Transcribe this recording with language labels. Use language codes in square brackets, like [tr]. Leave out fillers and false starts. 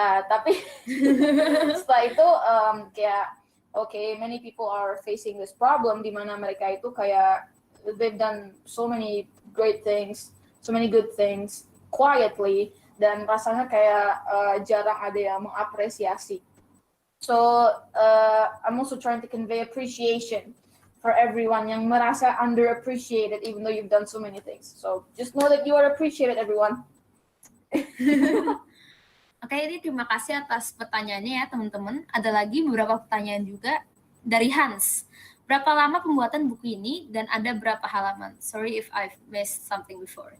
[id] Tapi setelah itu kayak [en] many people are facing this problem [id] di mana mereka itu kayak [en] they've done so many great things, so many good things quietly, [id] dan rasanya kayak jarang ada yang mengapresiasi. [en] So I'm also trying to convey appreciation for everyone [id] yang merasa underappreciated [en] even though you've done so many things. So just know that you are appreciated, everyone. [id] Oke, ini terima kasih atas pertanyaannya ya teman-teman. Ada lagi beberapa pertanyaan juga dari Hans. Berapa lama pembuatan buku ini dan ada berapa halaman? [en] Sorry if I've missed something before.